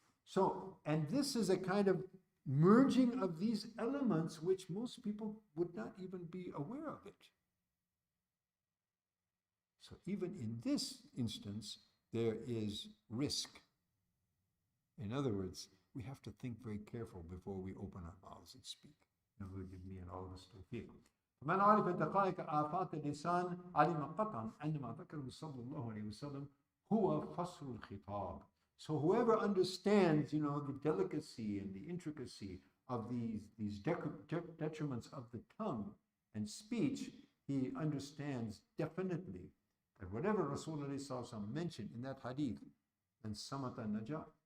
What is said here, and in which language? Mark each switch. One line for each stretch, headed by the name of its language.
English: So, and this is a kind of merging of these elements which most people would not even be aware of it. So even in this instance, there is risk. In other words, we have to think very careful before we open our mouths and speak. And will give me and all of us tawfiq.
Arabic: فمن عرف دقائق آفات اللسان علم قطعا أن ما ذكره صلى الله عليه وسلم هو فصل الخطاب.
English: So whoever understands, you know, the delicacy and the intricacy of these detriments of the tongue and speech, he understands definitely that whatever Rasulullah mentioned in that hadith, and
Arabic: samata najah,